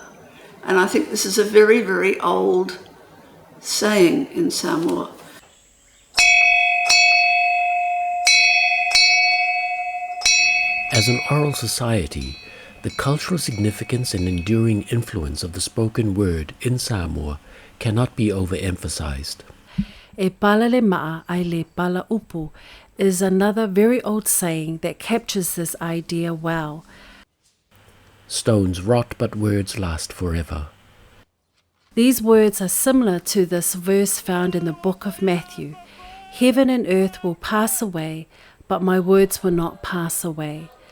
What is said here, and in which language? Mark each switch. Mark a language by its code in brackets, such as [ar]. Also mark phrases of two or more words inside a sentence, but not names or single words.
[en] And I think this is a very, very old saying in Samoa. As an oral society, the cultural significance and enduring influence of the spoken word in Samoa cannot be overemphasized. [sm] E pala le maa ai le pala upu [en] is another very old saying that captures this idea well. Stones rot, but words last forever. These words are similar to this verse found in the book of Matthew. Heaven and earth will pass away, but my words will not pass away.